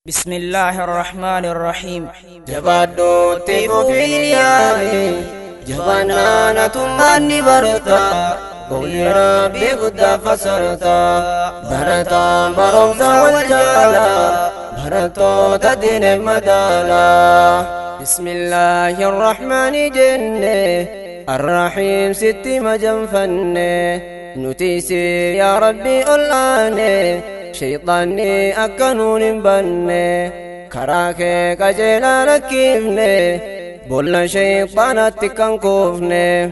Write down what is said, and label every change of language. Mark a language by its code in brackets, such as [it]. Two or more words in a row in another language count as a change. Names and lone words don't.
[ar] بسم الله الرحمن الرحيم. [om] Jabaadhuutti fufiin yaami, jabaannaanatummaan ni barata. Qawli Rabbii guddaa fasarta. Barataan barumsa wal jaala, barattoota diinee madaala. [ar] بسم الله الرحمن [om] jenne, الرحيم sitti majanfanne. Nuti si yaa Rabbi ol aane, shayxaanni akka nuun hin banne. Karaa kee qajeelaa lakkifne, bolla shayxaanatti kan kuufne.